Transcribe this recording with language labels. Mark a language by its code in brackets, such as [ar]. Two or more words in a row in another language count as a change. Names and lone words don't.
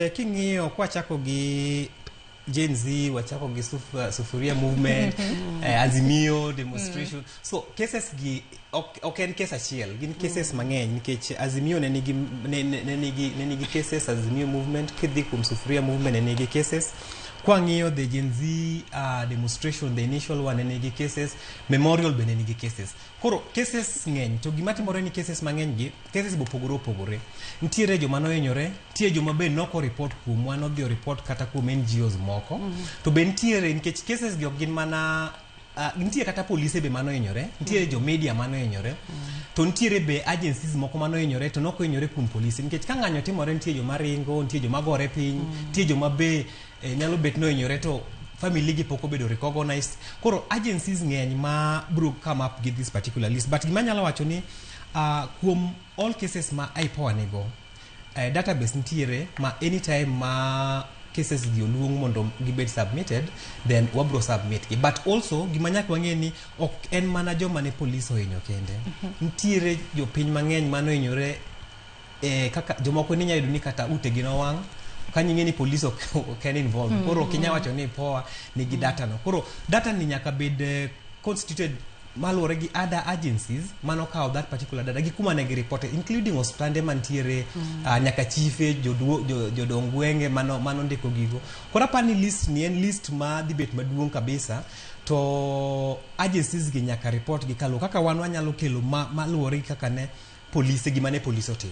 [luo] King'iyo kwa chako gi Gen Z, wachako gi sufuria movement, azimio demonstration. So cases gi ok en case achiel, gin cases mang'eny nikech azimio ne nigi cases, azimio movement, kidhi kuom sufuria movement ne nigi cases. Kwa ng'iyo [en] the Gen Z demonstration, the initial one [luo] ne nigi cases, memorial be ne nigi cases. Koro cases ng'eny, to gima timore ni cases mang'eny gi, cases bo pogore. Ntiere joma nohinyore, ntiere joma be noko report kuom wan odhi report kata kuom NGOs moko. To be ntiere nikech cases gi ok gin mana ntiere kata polise be manohinyore, ntiere jo media manohinyore. To ntiere be agencies moko manohinyore to noko hinyore kuom polise nikech ka ng'anyo timore ntiere joma ringo, ntiere joma gore piny, ntiere joma be nyalo bet nohinyore to family gi poko bedo recognized. Koro agencies ng'eny ma bro [en] come up with this particular list, [luo] but gima nyalo wacho ni kuom [en] all cases [luo] ma IPOA nego database ntiere ma anytime ma cases gi oluong mondo gibed submitted, then wabro submit gi. But also gima nyaka wang'e ni ok en mana joma ne police ohinyo kende. Ntiere jo piny mang'eny manohinyore kaka jomoko ni nyayudo ni kata ute gi nowang' kanying'e ni police ok en involved. Koro kinya wacho ni IPOA nigi data no. Koro data ni nyaka bed constituted maluwore gi [en] other agencies [luo] manokawo [en] that particular data [luo] gi kuma ne gi report, including hospitande mantiere, nyaka chife, jodong gwenge mano ndiko gigo. Koro apani list ni en list ma dhi bet maduong' kabisa, to agencies gi nyaka report gi kaluwo kaka wan wanyalo kelo maluwore gi kaka ne police gima ne police otimo.